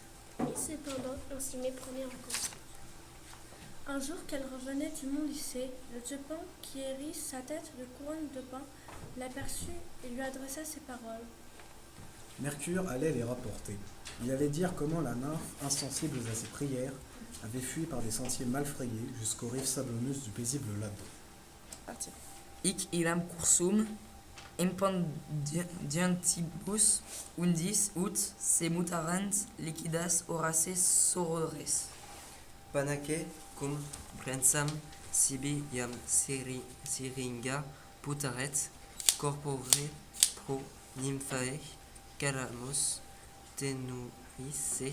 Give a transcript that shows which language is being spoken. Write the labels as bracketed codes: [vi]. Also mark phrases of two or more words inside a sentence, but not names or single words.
[fr] Et cependant, on s'y méprenait encore. Un jour qu'elle revenait du mont Lycée, le dieu Pan, qui hérisse sa tête de couronne de pain, l'aperçut et lui adressa ces paroles. Mercure allait les rapporter. Il allait dire comment la nymphe, insensible à ses prières, avait fui par des sentiers mal frayés jusqu'aux rives sablonneuses du paisible Ladon. [la] Hic illam cursum impendientibus undis ut se mutarant liquidas horace sorores. Panaque cum prensam sibi iam syringa putaret corpore pro nymphae calamus tenuisse